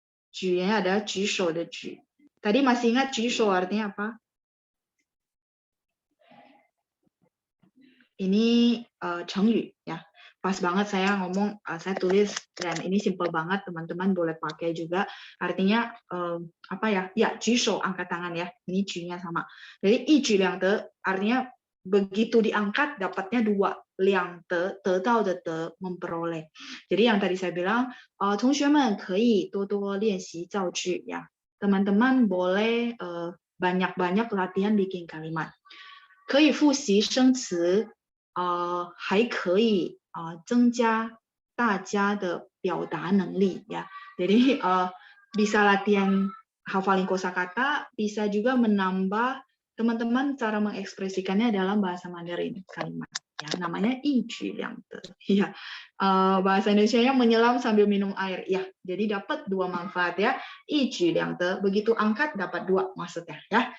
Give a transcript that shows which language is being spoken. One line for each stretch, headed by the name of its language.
Indonesian: 举nya adalah 举手的举. Tadi masih ingat 举手 artinya apa? Ini Chengyu ya. Pas banget saya ngomong, saya tulis dan ini simple banget, teman-teman boleh pakai juga. Artinya apa ya? Ya, 举手 angkat tangan ya. Ini 举nya sama. Jadi 一举两得 artinya begitu diangkat dapatnya dua. 两得, 得到的得, memperoleh. Jadi yang tadi saya bilang,
Chinese: 同学们可以多多练习造句
Indonesian: ya. Teman-teman boleh banyak-banyak latihan bikin kalimat.
Chinese: 可以复习生词，还可以增加大家的表达能力 ya.
Indonesian: Jadi bisa latihan hafalin kosakata, bisa juga menambah teman-teman cara mengekspresikannya dalam bahasa Mandarin kalimat. Ya, namanya 一举两得. Ya, bahasa Indonesianya menyelam sambil minum air. Ya, jadi dapat dua manfaat ya. 一举两得, begitu angkat dapat dua maksudnya ya.